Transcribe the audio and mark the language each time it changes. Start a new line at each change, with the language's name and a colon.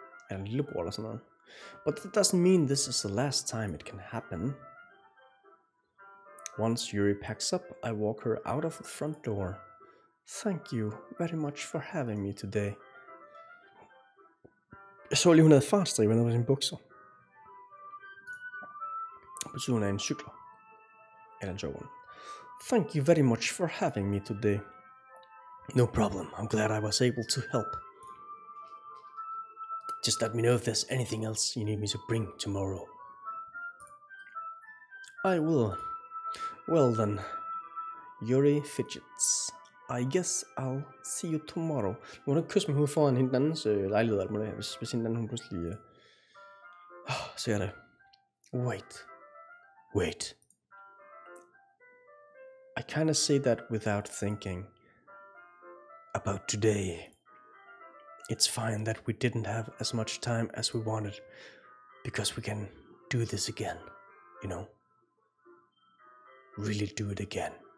Danish: Eller en lillebror eller sådan noget.
English: But that doesn't mean this is the last time it can happen. Once Yuri packs up, I walk her out of the front door. Thank you very much for having me today.
Danish: Jeg så lige, hun havde fartstriber nede på sine bukser. Det betyder, hun er en cykler. Eller en sjov one.
English: Thank you very much for having me today. No problem. I'm glad I was able to help. Just let me know if there's anything else you need me to bring tomorrow. I will. Well then, Yuri fidgets. I guess I'll see you tomorrow.
Danish: Nu må du kysse mig ud foran hende andens lejlighed, alt muligt, hvis hende anden hun pludselig ser det.
English: Wait. I kinda say that without thinking about today. It's fine that we didn't have as much time as we wanted, because we can do this again, you know? Really do it again.